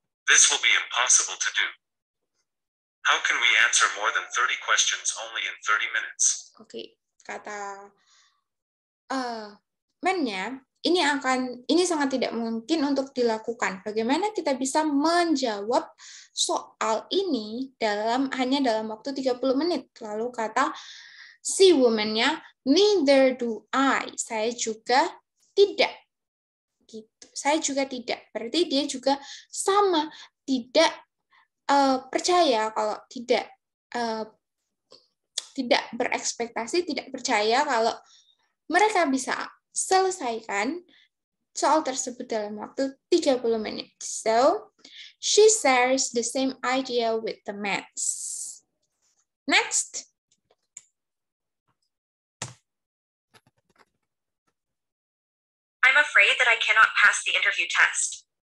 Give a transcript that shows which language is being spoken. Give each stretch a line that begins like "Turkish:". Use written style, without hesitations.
English: This will be impossible to do. How can we answer more than 30 questions only in 30 minutes?
Indonesian: Oke, kata man-nya, ini sangat tidak mungkin untuk dilakukan. Bagaimana kita bisa menjawab soal ini hanya dalam waktu 30 menit? Lalu kata si woman-nya,
English: neither do I.
Indonesian: Saya juga tidak. Gitu. Saya juga tidak. Berarti dia juga sama, tidak percaya kalau tidak berekspektasi, tidak percaya kalau mereka bisa selesaikan soal tersebut dalam waktu 30 menit.
English: So, she shares the same idea with the maths. Next. I'm afraid that I cannot pass the interview test.